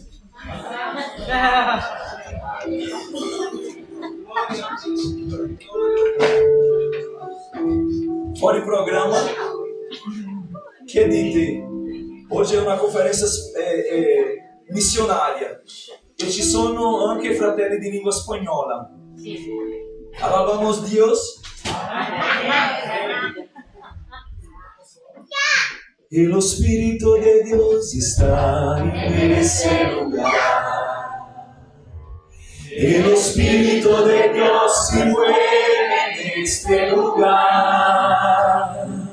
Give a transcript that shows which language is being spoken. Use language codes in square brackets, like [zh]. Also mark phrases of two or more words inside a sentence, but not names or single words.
[it] Fuori programma. Che dite? Oggi è una conferenza missionaria e ci sono anche fratelli di lingua spagnola. [es] Alabamos Dios. El Espíritu de Dios está en ese lugar. El Espíritu de Dios se mueve en este lugar.